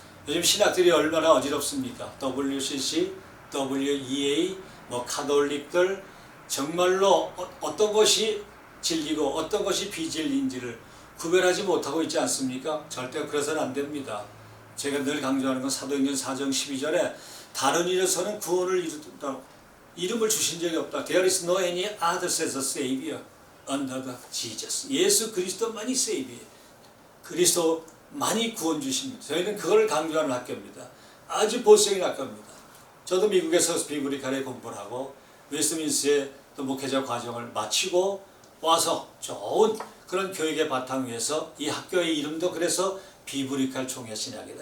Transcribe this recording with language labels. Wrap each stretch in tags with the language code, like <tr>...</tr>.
<ko>요즘 신학들이 얼마나 어지럽습니까? WCC, WEA, 카톨릭들 정말로 어떤 것이 진리고 어떤 것이 비진리인지를 구별하지 못하고 있지 않습니까? 절대 그래서는 안 됩니다. 제가 늘 강조하는 건 사도행전 4장 12절에 다른 일에서는 구원을 이룬다. 이름을 주신 적이 없다.</ko> <en>There is no any other as a Savior under the Jesus.</en> <ko>예수 그리스도만이 Savior. 그리스도만이 구원 주십니다. 저희는 그걸 강조하는 학교입니다. 아주 보수적인 학교입니다. 저도 미국에서 비브리칼에 공부를 하고 웨스트민스에 또 목회자 과정을 마치고 와서 좋은 그런 교육의 바탕 위에서 이 학교의 이름도 그래서 비브리칼 총회 신학이다.</ko>